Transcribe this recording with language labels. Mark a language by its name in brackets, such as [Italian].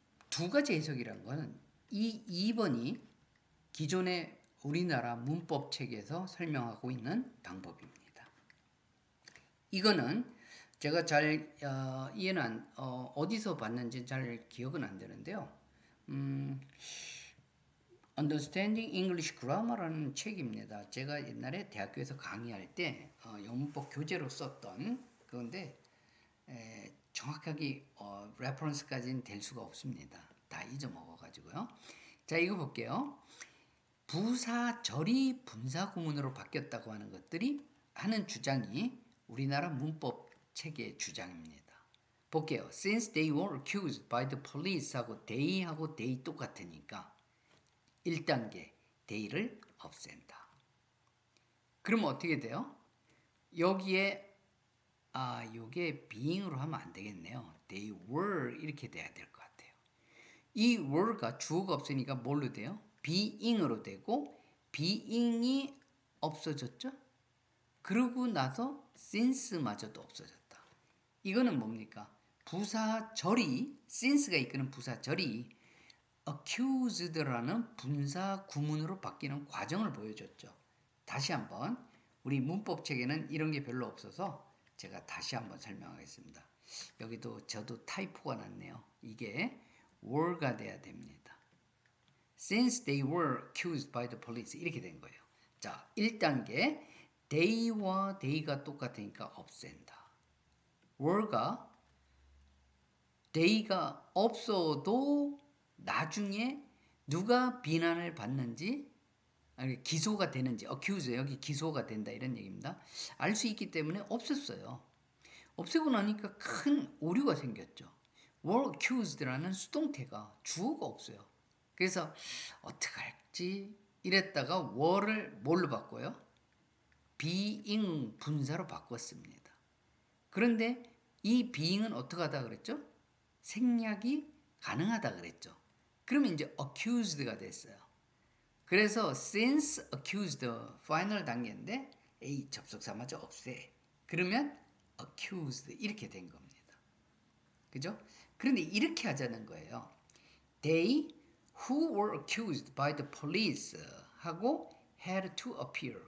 [Korean] 2가지 해석이란 거는 이 2번이 기존의 우리나라 문법책에서 설명하고 있는 방법입니다. 이거는 제가 잘 이해는 어디서 봤는지 잘 기억은 안 되는데요. Understanding English Grammar라는 책입니다. 제가 옛날에 대학교에서 강의할 때 영문법 교재로 썼던 그건데 정확하게 레퍼런스까지는 될 수가 없습니다. 다 잊어먹어가지고요. 자, 이거 볼게요. 부사절이 분사구문으로 바뀌었다고 하는 것들이 하는 주장이 우리나라 문법 체계의 주장입니다. 볼게요. [English] Since they were accused by the police 하고 they하고 they [Korean] 똑같으니까 1단계 [English] they를 [Korean] 없앤다. 그럼 어떻게 돼요? 여기에 요게 being으로 하면 안 되겠네요. [English] They were [Korean] 이렇게 돼야 될 것 같아요. 이 were가 주어가 없으니까 뭘로 돼요? being으로 되고 being이 없어졌죠? 그러고 나서 since마저도 없어졌다. 이거는 뭡니까? 부사절이 since가 이끄는 부사절이 accused라는 분사 구문으로 바뀌는 과정을 보여줬죠. 다시 한번 우리 문법 책에는 이런 게 별로 없어서 제가 다시 한번 설명하겠습니다. 여기도 저도 타이포가 났네요. 이게 were가 돼야 됩니다. [English] Since they were accused by the police [Korean] 이렇게 된 거예요. 자, 1단계 they와 they가 똑같으니까 없앤다. were가 they가 없어도 나중에 누가 비난을 받는지 기소가 되는지 accuse 여기 기소가 된다 이런 얘기입니다. 알 수 있기 때문에 없앴어요. 없애고 나니까 큰 오류가 생겼죠. were accused라는 수동태가 주어가 없어요. 그래서 어떡할지 이랬다가 were를 뭘로 바꿔요? being 분사로 바꿨습니다. 그런데 이 being은 어떻게 하다 그랬죠? 생략이 가능하다 그랬죠. 그러면 이제 accused가 됐어요. 그래서 since accused 파이널 단계인데 A 접속사마저 없애. 그러면 accused 이렇게 된 겁니다. 그죠? 그런데 이렇게 하자는 거예요. [English] They who were accused by the police 하고 had to appear.